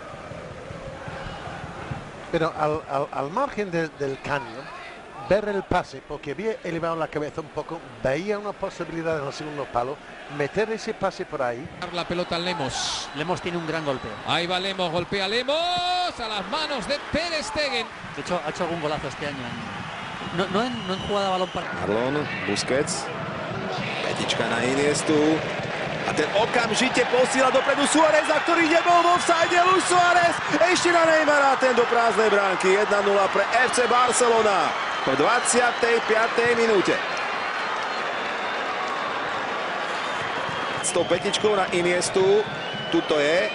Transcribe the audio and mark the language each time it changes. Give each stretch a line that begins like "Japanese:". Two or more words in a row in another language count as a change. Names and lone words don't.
Spanish: Pero al margen del caño, ver el pase, porque había elevado la cabeza un poco, veía una posibilidad en el segundo palo, meter ese pase por ahí. La pelota al Lemos. Lemos tiene un gran golpeo. Ahí va Lemos, golpea Lemos a las manos de Ter Stegen. De hecho, ha hecho algún golazo este año. No en jugada balón para...
Slovak: Marlon, Busquets, petička na Iniestu a ten okamžite posíla dopredu Suáreza, ktorý nebol v offside. Luis Suárez ešte na Neymara, ten do prázdnej bránky. 1-0 pre FC Barcelona v 25. minúte. S tou petičkou na Iniestu, tuto je.